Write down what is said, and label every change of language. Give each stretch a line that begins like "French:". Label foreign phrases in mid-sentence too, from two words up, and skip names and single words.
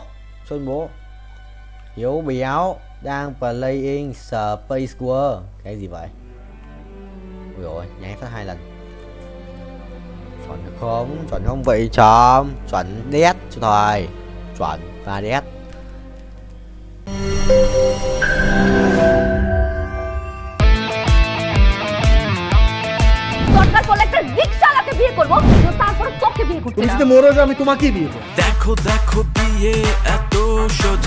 Vietnamese: Xuân bố Hiếu béo đang playing Space War. Cái gì vậy? Ui dồi, nháy phát 2 lần. Chuẩn không? Chuẩn không vậy chóm? Chuẩn đét chứ thôi. Chuẩn và đét.
Bangla: দরকার পড়লে একটা রিকশাওয়ালাকে বিয়ে করবো, তারপরে তোকে বিয়ে করতে। তুমি যদি মরে যাও আমি তোমাকেই বিয়ে করব। দেখো দেখো বিয়ে এত সোজা।